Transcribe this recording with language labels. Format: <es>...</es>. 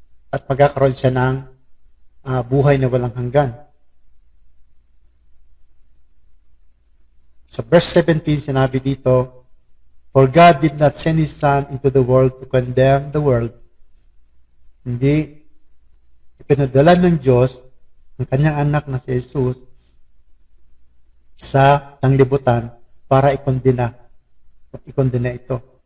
<tl>At magkakaroon siya ng buhay na walang hanggan. Sa verse 17, sinabi dito,</tl> <en>for God did not send His Son into the world to condemn the world.</en> <tl>Hindi ipinadala ng Diyos ang kanyang anak na si Jesus sa sanglibutan para ikondena ito.</tl>